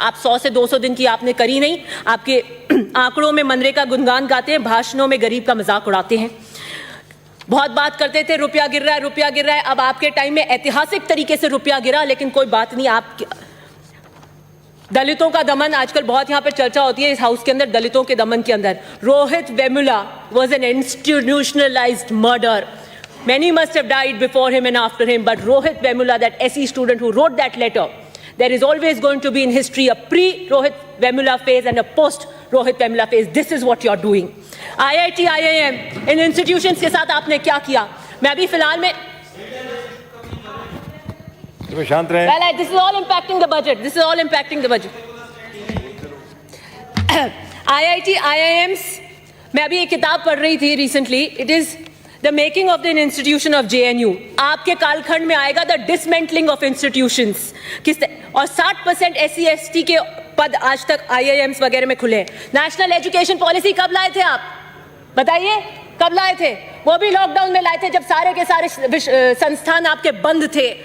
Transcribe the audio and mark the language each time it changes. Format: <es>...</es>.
<hi>आप 100 से 200 दिन की आपने करी नहीं। आपके आंकड़ों में मनरेगा गुणगान गाते हैं, भाषणों में गरीब का मजाक उड़ाते हैं। बहुत बात करते थे रुपया गिर रहा है, रुपया गिर रहा है। अब आपके टाइम में ऐतिहासिक तरीके से रुपया गिरा, लेकिन कोई बात नहीं। आप दलितों का दमन आजकल बहुत यहाँ पे चर्चा होती है इस हाउस के अंदर, दलितों के दमन के अंदर। Rohit Vemula</hi> <en>was an institutionalized murder. Many must have died before him and after him, but Rohit Vemula, that SE student who wrote that letter, there is always going to be in history a pre-Rohit Vemula phase and a post-Rohit Vemula phase. This is what you're doing.</en> <hi>IIT, IIM, in institutions के साथ आपने क्या किया? मैं अभी फिलहाल में शांत रहे।</hi> <en>Well, this is all impacting the budget. This is all impacting the budget.</en> <hi>IIT, IIMs, मैं अभी एक किताब पढ़ रही थी recently.</hi> <en>It is the making of an institution of JNU.</en> <hi>आपके कालखंड में आएगा</hi> <en>the dismantling of institutions.</en> <hi>और 60% SC/ST के पद आज तक IIMs वगैरह में खुले हैं। नेशनल एजुकेशन पॉलिसी कब लाए थे आप? बताइए कब लाए थे? वो भी लॉकडाउन में लाए थे जब सारे के सारे संस्थान आपके बंद थे।</hi>